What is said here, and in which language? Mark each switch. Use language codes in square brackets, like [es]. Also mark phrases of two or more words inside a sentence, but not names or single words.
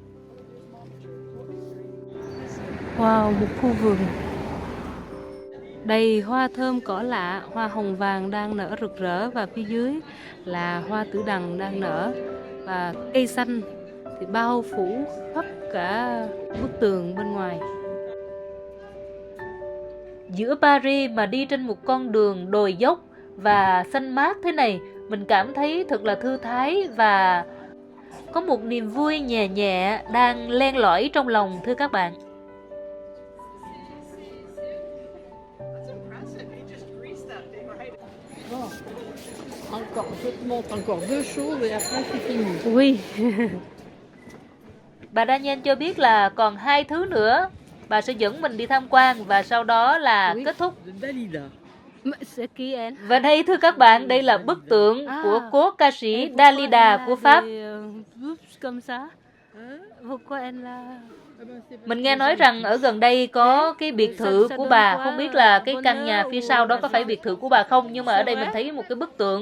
[vi] Wow, một khu vườn đầy hoa thơm cỏ lạ, hoa hồng vàng đang nở rực rỡ và phía dưới là hoa tử đằng đang nở và cây xanh thì bao phủ khắp cả bức tường bên ngoài. Giữa Paris mà đi trên một con đường đồi dốc và xanh mát thế này, mình cảm thấy thật là thư thái và có một niềm vui nhẹ nhẹ đang len lỏi trong lòng thưa các bạn. [fr] Je te montre encore deux choses et après c'est fini. Oui. [vi] Bà Daniel cho biết là còn hai thứ nữa. Bà sẽ dẫn mình đi tham quan và sau đó là kết thúc. Dalida. Và đây thưa các bạn, đây là bức tượng của cố ca sĩ Dalida của Pháp. Mình nghe nói rằng ở gần đây có cái biệt thự của bà, không biết là cái căn nhà phía sau đó có phải biệt thự của bà không, nhưng mà ở đây mình thấy một cái bức tượng.